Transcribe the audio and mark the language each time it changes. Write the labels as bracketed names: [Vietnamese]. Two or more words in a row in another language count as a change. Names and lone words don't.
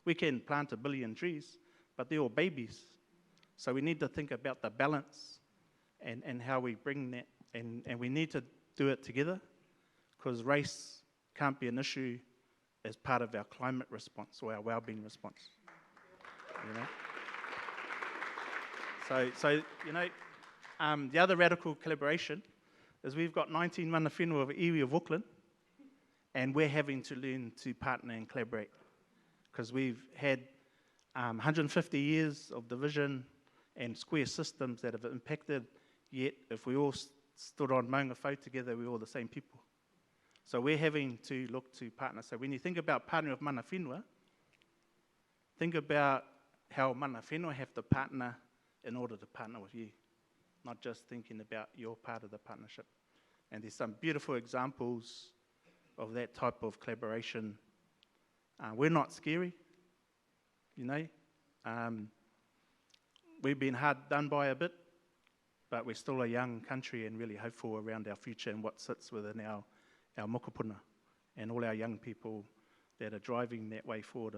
[English] We can plant 1 billion trees, but they're all babies. So we need to think about the balance and how we bring that, and we need to do it together, because race can't be an issue as part of our climate response or our well-being response. You know? So the other radical collaboration is we've got 19 [Māori] mana whenua [English] of iwi of Auckland, and we're having to learn to partner and collaborate, because we've had 150 years of division and square systems that have impacted, yet if we all stood on maunga whau together, we're all the same people. So we're having to look to partner. So when you think about partnering with [Māori] mana whenua, [English] think about how [Māori] mana whenua [English] have to partner in order to partner with you, not just thinking about your part of the partnership. And there's some beautiful examples of that type of collaboration. We're not scary, you know. We've been hard done by a bit, but we're still a young country and really hopeful around our future and what sits within our mokopuna and all our young people that are driving that way forward.